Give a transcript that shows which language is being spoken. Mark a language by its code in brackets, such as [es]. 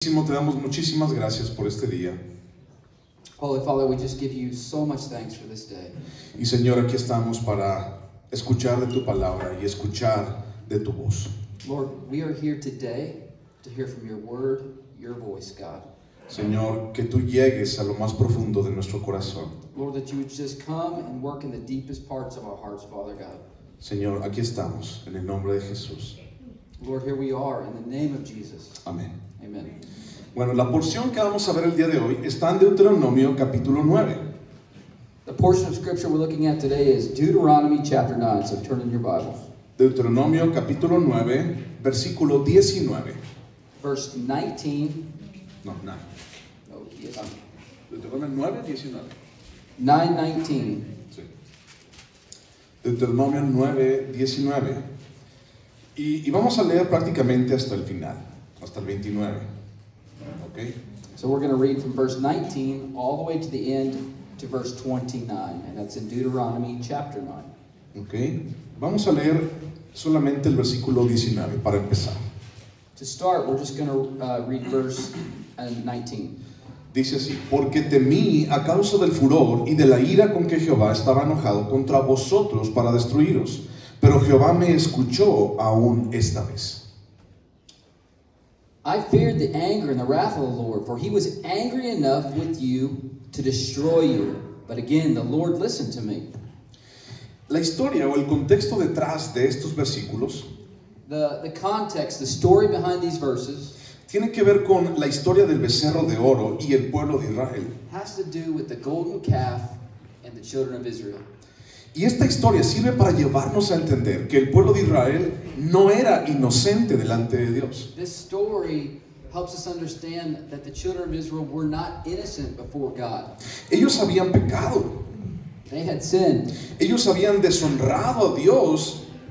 [es] Te damos muchísimas gracias por este día. [en] Holy Father, we just give you so much thanks for this day. [es] Y Señor, aquí estamos para escuchar de tu palabra y escuchar de tu voz. [en] Lord, we are here today to hear from your word, your voice, God. [es] Señor, que tú llegues a lo más profundo de nuestro corazón. [en] Lord, that you would just come and work in the deepest parts of our hearts, Father God. [es] Señor, aquí estamos, en el nombre de Jesús. [en] Lord, here we are, in the name of Jesus. [es] Amén. [en] Amen. [es] Bueno, la porción que vamos a ver el día de hoy está en Deuteronomio capítulo 9. [en] The portion of scripture we're looking at today is Deuteronomy chapter 9, so turn in your Bibles. [es] Deuteronomio capítulo 9, versículo 19. [en] Verse 19. No, 9. Oh, yes. [es] Deuteronomio 9, 19. 9:19. Sí. Deuteronomio 9, 19. Y vamos a leer prácticamente hasta el final, hasta el 29. ¿Ok? [en] So we're going to read from verse 19 all the way to the end to verse 29, and that's in Deuteronomy chapter 9. [es] ¿Ok? Vamos a leer solamente el versículo 19 para empezar. [en] To start, we're just going to read verse 19. [es] Dice así: porque temí a causa del furor y de la ira con que Jehová estaba enojado contra vosotros para destruiros, pero Jehová me escuchó aún esta vez. [en] I feared the anger and the wrath of the Lord, for he was angry enough with you to destroy you. But again, the Lord listened to me. [es] La historia o el contexto detrás de estos versículos [en] The context, the story behind these verses [es] tiene que ver con la historia del becerro de oro y el pueblo de Israel. [en] has to do with the golden calf and the children of Israel. [es] Y esta historia sirve para llevarnos a entender que el pueblo de Israel no era inocente delante de Dios. [en] This story helps us understand that the children of Israel were not innocent before God. [es] Ellos habían pecado. [en] They had sinned. [es] Ellos habían deshonrado a Dios.